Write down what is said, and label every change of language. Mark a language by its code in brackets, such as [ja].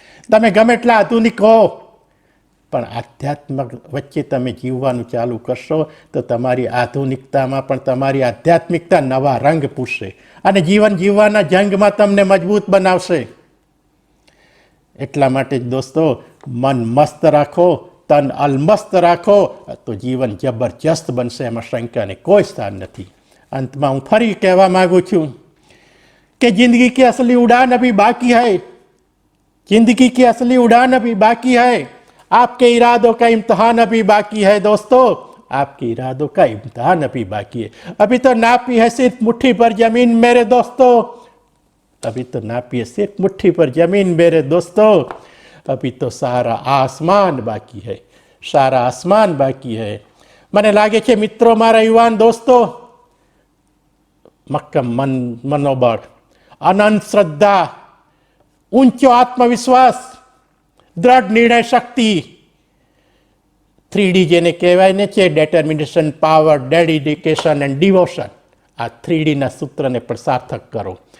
[gu] તમે ગમે એટલા આધુનિક હો પણ આધ્યાત્મિક વચ્ચે તમે જીવવાનું ચાલુ કરશો તો તમારી આધુનિકતામાં પણ તમારી આધ્યાત્મિકતા નવા રંગ પૂરશે અને જીવન જીવવાના જંગમાં તમને મજબૂત બનાવશે. એટલા માટે જ દોસ્તો, મન મસ્ત રાખો, તન અલમસ્ત રાખો તો જીવન જબરજસ્ત બનશે, એમાં શંકાને કોઈ સ્થાન નથી. અંતમાં હું ફરી કહેવા માગું છું [hi] कि जिंदगी की असली उड़ान अभी बाकी है, जिंदगी की असली उड़ान अभी बाकी है, आपके इरादों का इम्तहान अभी बाकी है दोस्तों, आपके इरादों का इम्तहान अभी बाकी है. अभी तो नापी है सिर्फ मुट्ठी पर जमीन मेरे दोस्तों, अभी तो नापी है सिर्फ मुट्ठी पर जमीन मेरे दोस्तों, अभी तो सारा आसमान बाकी है, सारा आसमान बाकी है. [gu] મને લાગે છે મિત્રો, મારા યુવાન દોસ્તો, મક્કમ મનોબળ, અનંત શ્રદ્ધા, ઊંચો આત્મવિશ્વાસ, દ્રઢ નિર્ણય શક્તિ, 3D જેને કહેવાય ને છે, [en] determination, power, dedication and devotion, [gu] આ 3Dના સૂત્રને પણ સાર્થક કરો.